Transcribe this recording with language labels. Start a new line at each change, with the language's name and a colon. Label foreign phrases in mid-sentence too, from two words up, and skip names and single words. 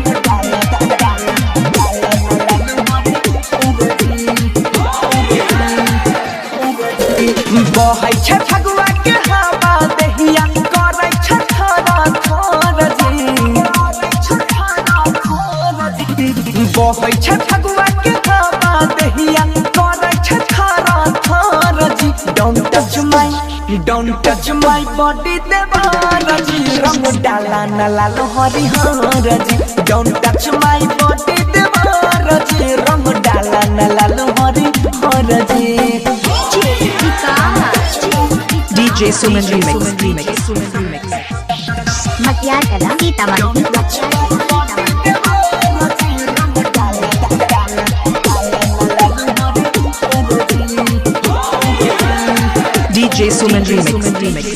Maithili: बहै छ फगुआ के हवा दहिया करै छ थरा थर जी बहै छ फगुआ के हवा दहिया करै छ थरा थर जी
English: don't touch my body
Maithili: देवार जी रंग डाला न लालो हरिहर जी
English: don't touch my body
Maithili: देवार जी रंग डाला न लालो हरिहर जी
English: DJ Suman Remix. Makiar Kala, Sitamarhi. DJ Suman Remix.